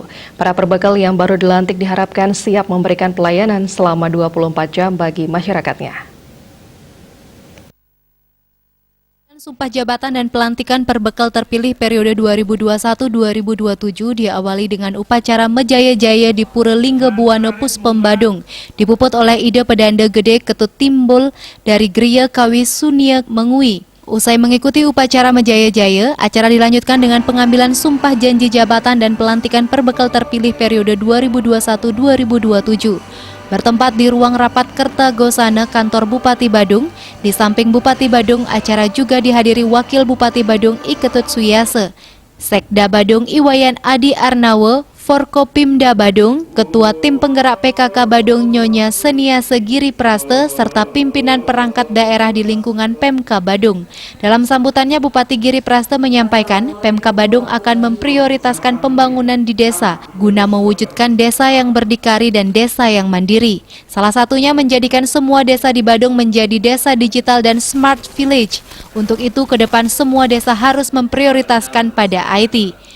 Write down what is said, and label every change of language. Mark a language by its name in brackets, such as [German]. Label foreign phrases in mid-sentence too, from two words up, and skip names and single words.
[Indonesian] Para perbekal yang baru dilantik diharapkan siap memberikan pelayanan selama 24 jam bagi masyarakatnya. Sumpah jabatan dan pelantikan perbekal terpilih periode 2021-2027 diawali dengan upacara Mejaya-Jaya di Pura Lingga-Buwana Puspem Badung, dipuput oleh Ide Pedanda Gede Ketut Timbul dari Griya Kawi Sunia Mengui. Usai mengikuti upacara Mejaya-Jaya, acara dilanjutkan dengan pengambilan sumpah janji jabatan dan pelantikan perbekal terpilih periode 2021-2027. Bertempat di ruang rapat Kertagosana kantor Bupati Badung, di samping Bupati Badung, acara juga dihadiri Wakil Bupati Badung Iketut Suyase, Sekda Badung Iwayan Adi Arnawe, Forkopimda Badung, Ketua Tim Penggerak PKK Badung Nyonya Seniase Giriprasta, serta pimpinan perangkat daerah di lingkungan Pemka Badung. Dalam sambutannya, Bupati Giriprasta menyampaikan Pemka Badung akan memprioritaskan pembangunan di desa guna mewujudkan desa yang berdikari dan desa yang mandiri. Salah satunya menjadikan semua desa di Badung menjadi desa digital dan [English] smart village. [Indonesian] Untuk itu, ke depan semua desa harus memprioritaskan pada IT.